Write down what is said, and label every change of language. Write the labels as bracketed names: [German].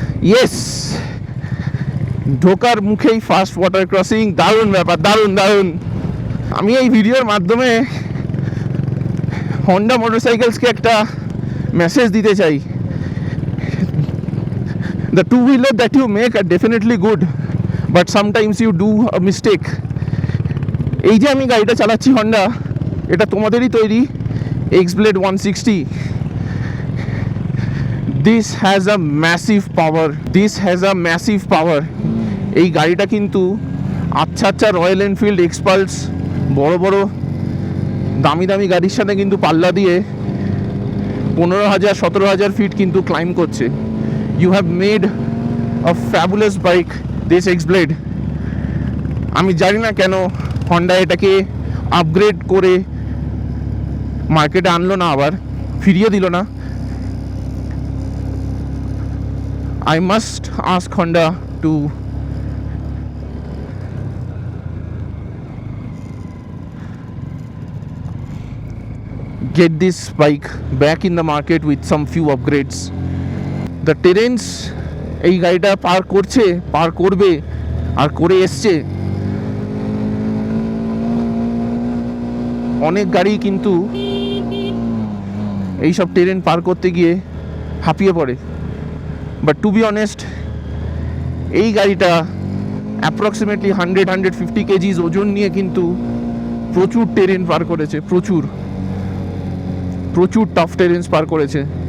[Bangla] Yes, ঢোকার মুখেই first water crossing. দারুণ ব্যাপার, দারুণ দারুণ। আমি এই ভিডিওর মাধ্যমে হন্ডা মোটরসাইকেলসকে একটা মেসেজ দিতে চাই। [English] The two-wheeler that you make are definitely good, but sometimes you do a mistake. [Bangla] এই যে আমি গাড়িটা চালাচ্ছি হন্ডা, এটা তোমাদেরই তৈরি X-Blade 160. [English] This has a massive power. This has a massive power. [Bangla] এই গাড়িটা কিন্তু আচ্ছা আচ্ছা রয়্যাল এনফিল্ড এক্সপালস, বড় বড় দামি দামি গাড়ির সাথে কিন্তু পাল্লা দিয়ে 15,000 17,000 ফিট কিন্তু ক্লাইম করছে। [English] You have made a fabulous bike, this X-Blade. [Bangla] আমি জানি না কেন হন্ডা এটাকে আপগ্রেড করে মার্কেটে আনলো না, আবার ফিরিয়ে দিল না। [English] I must ask Honda to get this bike back in the market with some few upgrades. The terrains [Bangla] এই গাড়িটা পার করছে, পার করবে আর করে এসছে। অনেক গাড়ি কিন্তু এইসব টেরেন পার করতে গিয়ে হাঁপিয়ে পড়ে, [English] but to be honest [Bangla] এই গাড়িটা অ্যাপ্রক্সিমেটলি 100-150 কেজিস ওজন নিয়ে কিন্তু প্রচুর টেরেন পার করেছে, প্রচুর প্রচুর টাফ টেরেন্স পার করেছে।